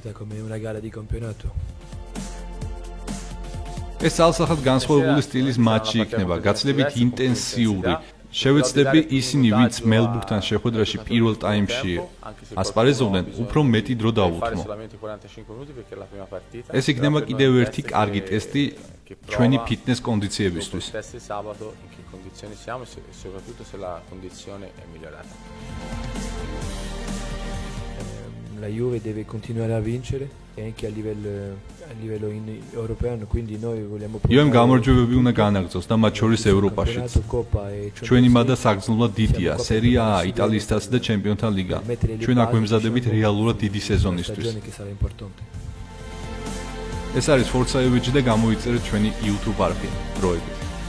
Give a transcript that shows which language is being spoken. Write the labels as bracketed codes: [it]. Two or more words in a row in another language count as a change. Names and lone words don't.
[ka] ეს ალსახად განსხვავებული სტილის მატჩი იქნება, გაცილებით ინტენსიური. შევეცდები ისინი, ვინც მელბურნთან შეხვედრაში პირველ ტაიმში ასპარეზობდნენ, უფრო მეტი დრო დავუთმო. ეს იქნება კიდევ ერთი კარგი ტესტი ჩვენი ფიტნეს კონდიციებისთვის. [it] La Juve deve continuare a vincere anche a livello europeo, quindi noi vogliamo [ka] Juve გამარჯვებები უნდა განაგრძოს და მათ შორის ევროპაშიც. ჩვენი მადა საგრძნობლად დიდია, სერია A, იტალიის თასი და ჩემპიონთა ლიგა. ჩვენ აქ ვემზადებით რეალურად დიდი სეზონისთვის. ეს არის Forza Juve და გამოიწერეთ ჩვენი YouTube არხი. დროებით